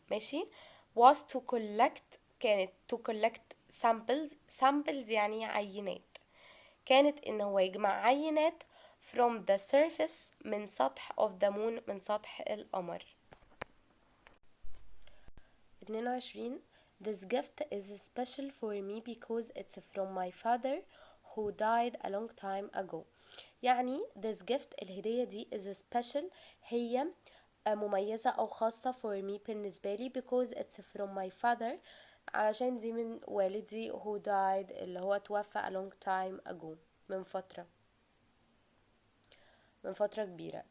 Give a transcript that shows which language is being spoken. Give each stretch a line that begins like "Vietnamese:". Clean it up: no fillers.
Arabic: ماشي،
English: was to collect
Arabic: كانت to collect samples يعني عينات، كانت إن هو يجمع عينات
English: from the surface
Arabic: من سطح
English: of the moon
Arabic: من سطح القمر.
English: 22 This gift is special for me because it's from my father who died a long time ago.
Arabic: يعني
English: this gift
Arabic: الهدية دي
English: is special
Arabic: هي مميزة أو خاصة for me بالنسبة لي
English: because it's from my father
Arabic: علشان دي من والدي
English: who died
Arabic: اللي هو توفى
English: a long time ago
Arabic: من فترة كبيرة.